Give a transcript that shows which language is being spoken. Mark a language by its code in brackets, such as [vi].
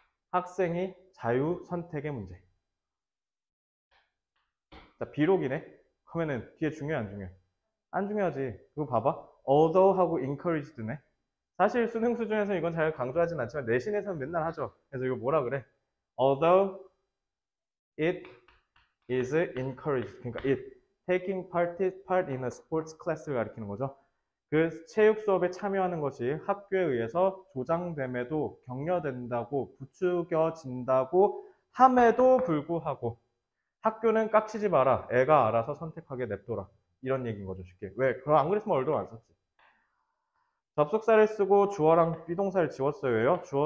[ko] 학생이 자유 선택의 문제. 자, 비록이네. 그러면은 뒤에 중요해 안 중요해? 안 중요하지. 그거 봐봐. although 하고 encouraged네. 사실 수능 수준에서 이건 잘 강조하진 않지만 내신에서는 맨날 하죠. 그래서 이거 뭐라 그래? [en] although it is encouraged. [ko] 그러니까 [en] it taking part in a sports class [ko] 를 가리키는 거죠. 그 체육 수업에 참여하는 것이 학교에 의해서 조장됨에도 격려된다고 부추겨진다고 함에도 불구하고 학교는 깝치지 마라. 애가 알아서 선택하게 냅둬라. 이런 얘기인 거죠. 쉽게. 왜? 그럼 안 그랬으면 얼도 안 썼지. 접속사를 쓰고 주어랑 비동사를 지웠어요.